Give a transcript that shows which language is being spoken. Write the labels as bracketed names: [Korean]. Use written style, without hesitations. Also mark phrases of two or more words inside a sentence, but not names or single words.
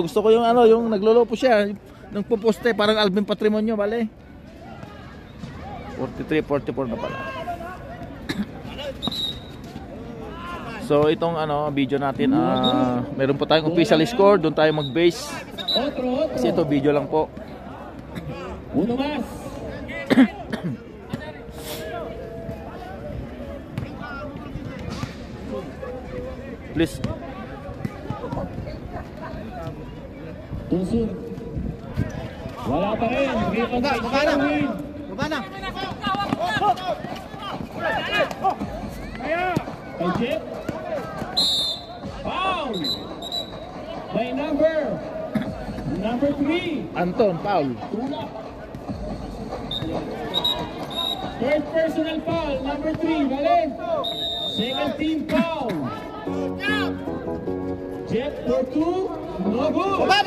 [Filipino] Gusto ko yung yung naglolopo siya. Nung puposte parang Alvin Patrimonio, bale. 43, 44 na pala. So itong video natin, meron po tayong [English] official score. [Filipino] Doon tayo mag-base. Kasi ito video lang po. [Spanish] Uno más. [English] Please. Tusun. [Filipino] Wala pa rin. Baba na. Kay Jeff. [English] Foul. By number 3. Anton, Paul. Third personal foul, number 3, Valen. Second team foul. Jeff for 2, no good.